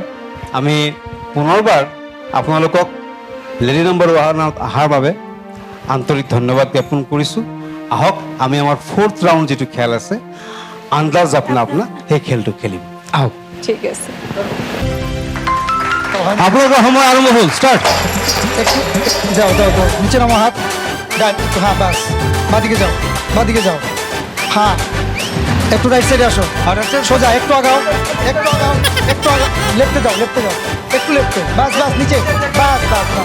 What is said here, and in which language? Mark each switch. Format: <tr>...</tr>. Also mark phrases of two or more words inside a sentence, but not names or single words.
<as>আমি পুনৰবাৰ আপোনালোকক লেডি নম্বৰ অহাৰ বাবে আন্তৰিক ধন্যবাদ জ্ঞাপন কৰিছোঁ। আহক আমি আমাৰ 4th ৰাউণ্ড যিটো খেল আছে আন্দাজ আপোনাৰ সেই খেলটো খেলিম। আহক। ঠিক আছে। আপোনালোকৰ সময় আৰম্ভ হ'ল। ষ্টাৰ্ট।</as> <bn>যাও যাও যাও, নিচে নামো, হাত ডান, হ্যাঁ বাস, বাদিকে যাও, বাদিকে যাও, হ্যাঁ একটু</bn> <en>right side</en> <bn>আসো, সোজা একটু আগাও, একটু আগাও, একটু আগাও, লেফটে যাও, লেফটে যাও, একটু লেফটে, বাস বাস নিচে, বাস বাস বাস,</bn>